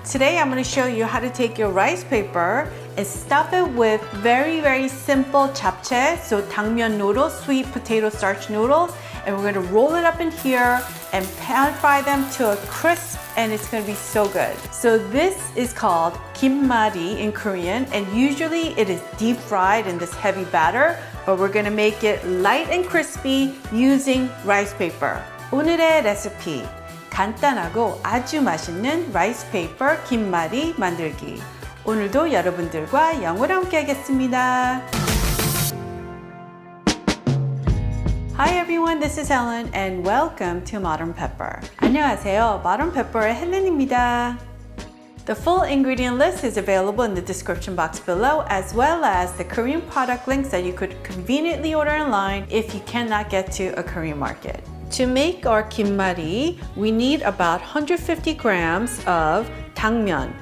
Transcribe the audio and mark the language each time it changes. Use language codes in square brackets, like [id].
[en] Today I'm going to show you how to take your rice paper and stuff it with very simple JapChae, so 당면 noodles, sweet potato starch noodles, and we're going to roll it up in here and pan fry them to a crisp, and it's going to be so good. So this is called KimMari in Korean, and usually it is deep fried in this heavy batter, but we're going to make it light and crispy using rice paper. [ko] 오늘의 레시피, 간단하고 아주 맛있는 Rice Paper KimMari 만들기. 오늘도 여러분들과 영어로 함께 하겠습니다. [en] Hi everyone, this is Helen and welcome to Modern Pepper. [ko] 안녕하세요, Modern Pepper의 헬렌입니다. [en] The full ingredient list is available in the description box below, as well as the Korean product links that you could conveniently order online if you cannot get to a Korean market. To make our KimMari, we need about 150 grams of 당면.